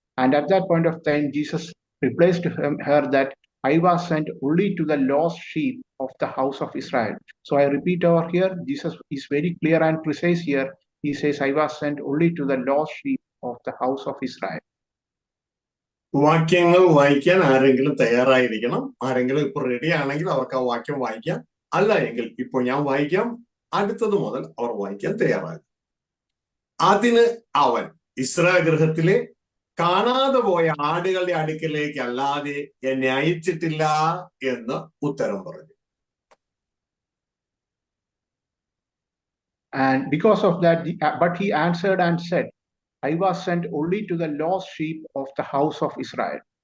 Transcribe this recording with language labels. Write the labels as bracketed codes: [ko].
[en] And at that point of time, Jesus replies to her that I was sent only to the lost sheep of the house of Israel. So I repeat over here, Jesus is very clear and precise here. He says, I was sent only to the lost sheep of the house of Israel. [ml] വാക്യങ്ങൾ വായിക്കാൻ ആരെങ്കിലും തയ്യാറായിരിക്കണം. ആരെങ്കിലും ഇപ്പോൾ ready ആണെങ്കിൽ അവർക്ക് ആ വാക്യം വായിക്കാം. അല്ല എങ്കിൽ ഇപ്പോൾ ഞാൻ വായിക്കാം. അടുത്തത് മുതൽ അവർ വായിക്കാൻ തയ്യാറാകും. അതിന് അവൻ ഇസ്രായേൽ ഗൃഹത്തിലെ കാണാതെ പോയ ആടുകളുടെ അടുക്കലേക്ക് അല്ലാതെ എന്നെ അയച്ചിട്ടില്ല എന്ന് ഉത്തരം പറഞ്ഞു. [en] And because of that, but he answered and said, I was sent only to the lost sheep of the house of Israel.